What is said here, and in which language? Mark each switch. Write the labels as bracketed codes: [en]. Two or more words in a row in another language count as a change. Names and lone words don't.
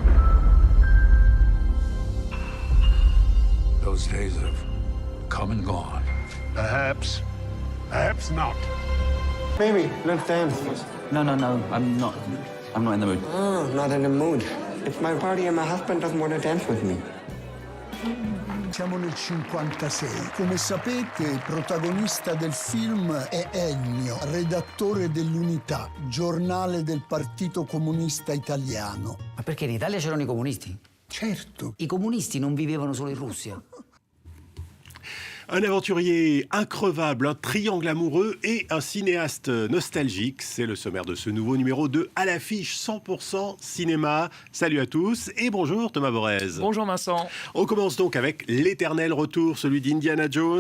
[en] Those days have come and gone. Perhaps not. Baby, let's dance. No, I'm not in the mood. Oh, not in the mood. It's my party and my husband doesn't want to dance with me. [it] Siamo nel 56. Come sapete, protagonista del film è Ennio, redattore dell'Unità, giornale del Partito Comunista Italiano. Ma perché in Italia c'erano i comunisti? Certo. I comunisti non vivevano solo in Russia. [fr] Un aventurier increvable, un triangle amoureux et un cinéaste nostalgique. C'est le sommaire de ce nouveau numéro de À l'affiche 100% cinéma. Salut à tous et bonjour Thomas Borez. Bonjour Vincent. On commence donc avec l'éternel retour, celui d'Indiana Jones.